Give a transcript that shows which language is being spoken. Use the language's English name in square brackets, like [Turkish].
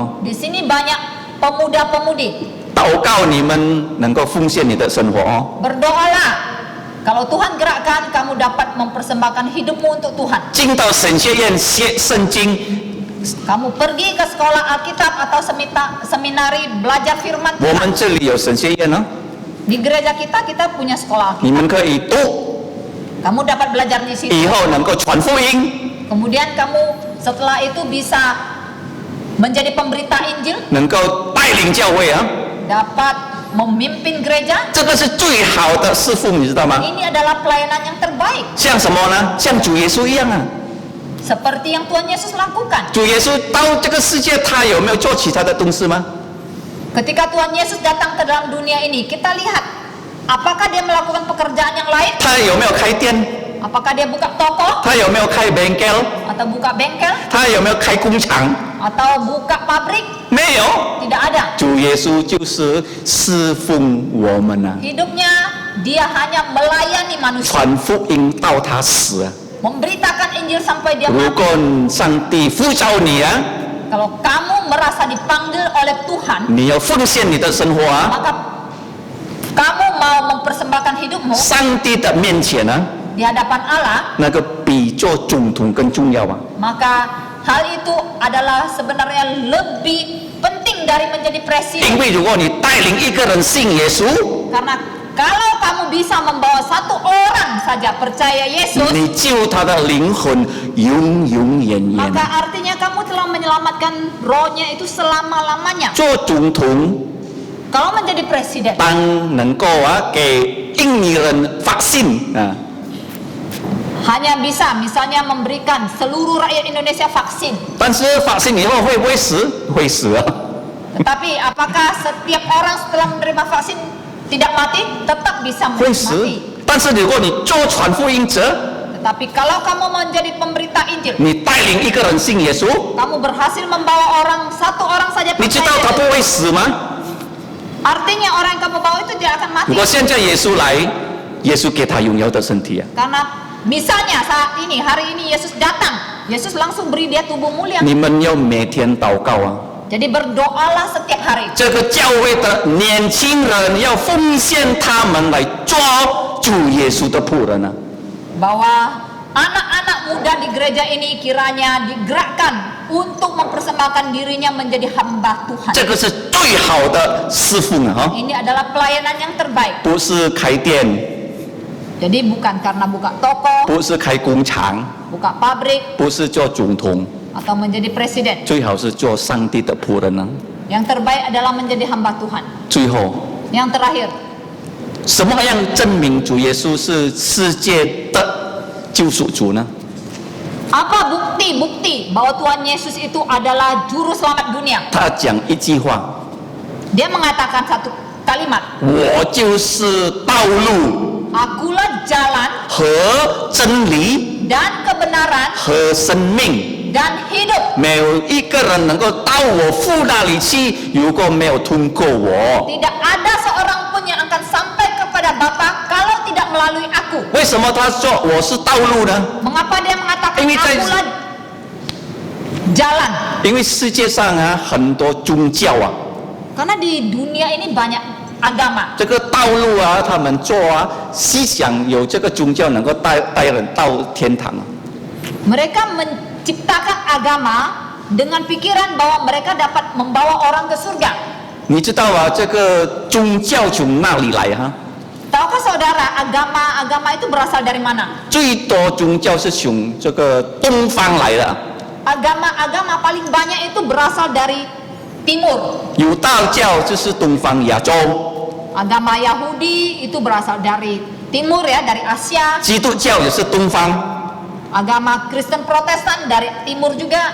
[Indonesian] Di sini banyak pemuda-pemudi. [Chinese] 祷告你们能够奉献你的生活 [Indonesian] Berdoalah. Kalau Tuhan gerakkan, kamu dapat mempersembahkan hidupmu untuk Tuhan. [Chinese] 进到神学院学圣经 [Indonesian] Kamu pergi ke sekolah Alkitab atau seminari belajar firman [Chinese] 我们 [Indonesian] Tuhan. [Chinese] 这里有神学院 [Indonesian] Di gereja kita punya sekolah [Chinese] 你 [Indonesian] Alkitab. [Chinese] 们可以读 [Indonesian] Kamu dapat belajar di [Chinese] 以 [Indonesian] situ. [Chinese] 后能够传福音 [Indonesian] Kemudian kamu setelah itu bisa menjadi pemberita Injil, [Chinese] 能够带领教会 [Indonesian] dapat memimpin gereja. [Chinese] 这个是最好的侍奉，你知道吗？ [Indonesian] Ini adalah pelayanan yang terbaik. [Chinese] 像什么呢？像主耶稣一样 [Indonesian] Seperti yang Tuhan Yesus lakukan. [Chinese] 主耶稣到这个世界，他有没有做其他的东西吗？ [Indonesian] Ketika Tuhan Yesus datang ke dalam dunia ini, kita lihat apakah dia melakukan pekerjaan yang lain? [Chinese] 他有没有开店？ [Indonesian] Apakah dia buka toko [Chinese] 他有没有开 bengkel？ [Indonesian] atau buka bengkel [Chinese] 他有没有开工厂？ [Indonesian] atau buka pabrik? [Chinese] 没有。 [Indonesian] Tidak ada. [Chinese] 主耶稣就是侍奉我们 [Indonesian] Hidupnya dia hanya melayani manusia, [Chinese] 传福音到他死 [Indonesian] memberitakan Injil sampai dia [Chinese] 如 [Indonesian] mati. [Chinese] 果上帝呼召你 [Indonesian] Kalau kamu merasa dipanggil oleh Tuhan, [Chinese] 你要奉献你的生活 [Indonesian] maka kamu mau mempersembahkan hidupmu [Chinese] 上帝的面前 [Indonesian] di hadapan Allah, [Chinese] 那个比做总统更重要 [Indonesian] maka hal itu adalah sebenarnya lebih penting dari menjadi [Chinese] 因 [Indonesian] presiden. [Chinese] 为如果你带领一个人信耶稣， [Indonesian] Karena kalau kamu bisa membawa satu orang saja percaya Yesus, [Chinese] 你救他的灵魂永永远远 [Indonesian] maka artinya kamu telah menyelamatkan rohnya itu selama-lamanya. [Chinese] 做总统 [Indonesian] Kalau menjadi presiden, [Chinese] 当能够给印尼人vaksin 啊。 [Indonesian] hanya bisa misalnya memberikan seluruh rakyat Indonesia vaksin. [Chinese] 但是vaksin以后会不会死？会死啊！ [Indonesian] Tetapi apakah setiap orang setelah menerima vaksin tidak mati? Tetap bisa [Chinese] 会死 [Indonesian] mati.。 [Chinese] 但是如果你做传福音者， [Indonesian] Tetapi kalau kamu menjadi pemberita Injil, [Chinese] 你带领一个人信耶稣， [Indonesian] kamu berhasil membawa satu orang saja [Chinese] 你知道 [Indonesian] percaya [Chinese] 他 [Indonesian] Yesus. [Chinese] 不会死吗？ [Indonesian] Artinya orang yang kamu bawa itu tidak akan [Chinese] 如 [Indonesian] mati. [Chinese] 果现在耶稣来，耶稣给他荣耀的身体啊！ [Indonesian] Karena misalnya saat ini, hari ini Yesus datang, Yesus langsung beri dia tubuh mulia. [Chinese] 你们要每天祷告啊！ [Indonesian] Jadi berdoalah setiap hari. [Chinese] 这个教会的年轻人要奉献他们来做主耶稣的仆人啊！ [Indonesian] Bahwa anak-anak muda di gereja ini kiranya digerakkan untuk mempersembahkan dirinya menjadi hamba Tuhan. [Chinese] 这个是最好的侍奉啊！哈， [Indonesian] Ini adalah pelayanan yang terbaik. [Chinese] 不是开店， [Indonesian] Jadi bukan karena buka toko, [Chinese] 不是开工厂， [Indonesian] buka pabrik, [Chinese] 不是做总统， [Indonesian] atau menjadi presiden. [Chinese] 最好是做上帝的仆人啊！ [Indonesian] Yang terbaik adalah menjadi hamba Tuhan. [Chinese] 最后， [Indonesian] Yang terakhir, [Chinese] 什么样证明主耶稣是世界的救赎主呢？ [Indonesian] apa bukti-bukti bahwa Tuhan Yesus itu adalah juru selamat dunia? [Chinese] 他讲一句话： [Indonesian] Dia mengatakan satu kalimat, [Chinese] 我就是道路 [Indonesian] Akulah jalan [Chinese] 和真理 [Indonesian] dan kebenaran [Chinese] 和生命。 [Indonesian] dan hidup. [Chinese] 没有一个人能够到我父那里去，如果没有通过我。 [Indonesian] Tidak ada seorang pun yang akan sampai kepada Bapa kalau tidak melalui aku. [Chinese] 为什么他说我是道路呢？ [Indonesian] Mengapa dia mengatakan [Chinese] 因为在- [Indonesian] akulah jalan? [Chinese] 因为世界上啊很多宗教啊， [Indonesian] Karena di dunia ini banyak agama. [Chinese] 这个道路啊，他们做啊，思想有这个宗教能够带人到天堂啊。 [Indonesian] Mereka menciptakan agama dengan pikiran bahwa mereka dapat membawa orang ke surga. [Chinese] 你知道啊，这个宗教从哪里来哈、 [Indonesian] Tahukah saudara, agama itu berasal dari mana? [Chinese] 最多宗教是从这个东方来的， [Indonesian] Agama paling banyak itu berasal dari timur. [Chinese] 有道教就是东方亚洲， [Indonesian] Agama Yahudi itu berasal dari timur ya, dari Asia. [Chinese] 基督教也是东方， [Indonesian] Agama Kristen Protestan dari timur juga.